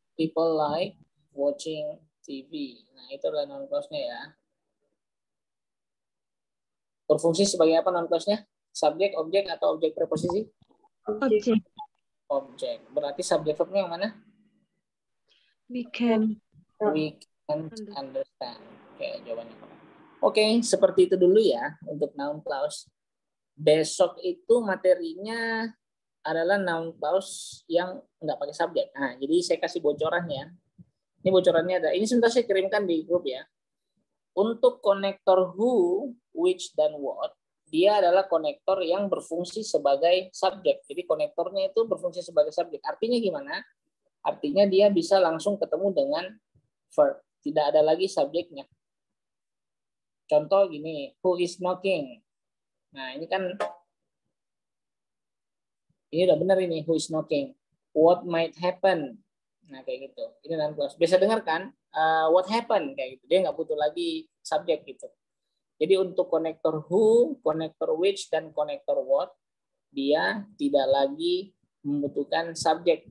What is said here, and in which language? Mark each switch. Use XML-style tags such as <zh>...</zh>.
<en>people like watching TV.</en> <id>Nah, itu adalah noun clause-nya ya. Berfungsi sebagai apa noun clause-nya? Subjek, objek, atau objek preposisi?</id> <en>Object.</en> <id>Objek. Berarti subjek verb-nya yang mana?</id> <en>We can. We can understand.</en> <id>Oke, jawabannya. Oke, seperti itu dulu ya untuk noun clause. Besok itu materinya adalah noun clause yang nggak pakai subjek. Nah, jadi saya kasih bocoran ya. Ini bocorannya ada. Ini sebentar saya kirimkan di grup ya. Untuk konektor who, which, dan what, dia adalah konektor yang berfungsi sebagai subjek. Jadi konektornya itu berfungsi sebagai subjek. Artinya gimana? Artinya dia bisa langsung ketemu dengan verb. Tidak ada lagi subjeknya. Contoh gini,</id> <en>who is knocking?</en> <id>Nah, ini kan ini udah benar ini,</id> <en>who is knocking. What might happen?</en> <id>Nah, kayak gitu. Ini noun clause. Biasa dengar kan?</id> <en>What happened?</en> <id>Kayak gitu. Dia nggak butuh lagi subjek gitu. Jadi untuk konektor who, konektor which, dan konektor what, dia tidak lagi membutuhkan subjek.</id>